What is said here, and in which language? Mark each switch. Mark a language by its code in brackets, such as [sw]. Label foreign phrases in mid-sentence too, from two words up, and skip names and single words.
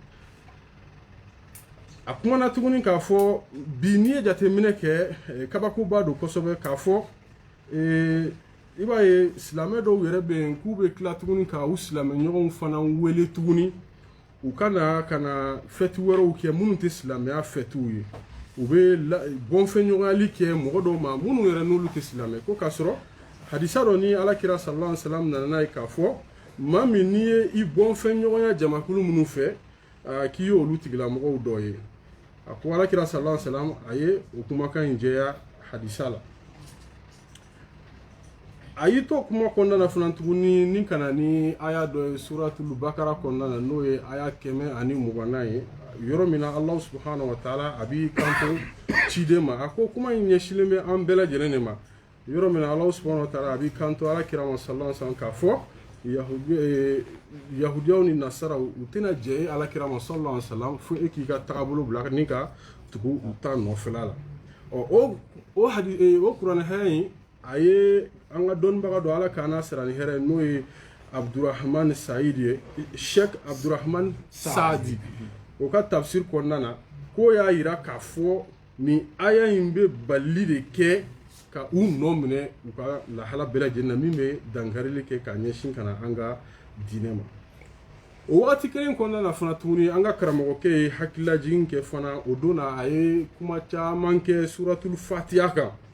[bm] a kumana tuguni k'a fɔ bi n'i ye jateminɛ kɛ kabakoba don kosɛbɛ k'a fɔ i b'a ye silamɛ dɔw yɛrɛ bɛ yen k'u bɛ tila tuguni ka u silamɛɲɔgɔnw fana wele tuguni u ka na fɛti wɛrɛw kɛ minnu tɛ silamɛya fɛtiw ye u bɛ bɔnfɛnɲɔgɔnyali kɛ mɔgɔ dɔw ma minnu yɛrɛ n'olu tɛ silamɛ ko k'a sɔrɔ hadisa dɔ ni alakira [ar] صلى الله عليه وسلم [bm] nana n'a ye k'a fɔ maa min n'i ye i bɔnfɛnɲɔgɔnya jamakulu minnu fɛ k'i ye olu tigilamɔgɔw dɔ ye a ko alakira [ar] صلى الله عليه وسلم [bm] a ye o kumakan in jɛya hadisa la a y'i to kuma kɔnɔna na fana tuguni ni ka na ni aya dɔ ye suratul bakara kɔnɔna na n'o ye aya 120 ye yɔrɔ min na Ala [ar] سبحانه وتعالى [bm] a b'i kanto ciden ma a ko kuma in ɲɛsilen bɛ an bɛɛ lajɛlen de ma yɔrɔ min na Ala [ar] سبحانه وتعالى [bm] a b'i kanto alakira ma [ar] صلى الله عليه وسلم [bm] k'a fɔ yahudiyaw ni nasaraw u tɛna jɛ alakira ma [ar] صلى الله عليه وسلم [bm] fo e k'i ka tagabolo bila ni ka tugu u ta nɔfɛla la o kuranɛ hɛrɛ in a ye an ka dɔnnibaga dɔ ala k'an n'a sira ni hɛrɛ n'o ye Abdurrahman Saidi Sheikh Abdurrahman Saadi o ka tafsir kɔnɔna na ko y'a yira k'a fɔ ni aya in bɛ bali de kɛ ka u nɔ minɛ u ka lahala bɛɛ lajɛlen na min bɛ dankarili kɛ ka ɲɛsin ka na an ka diinɛ ma o waati kelen kɔnɔna na fana tuguni an ka karamɔgɔkɛ ye hakililajigin kɛ fana o don na a ye kuma caman kɛ suratul fatiha kan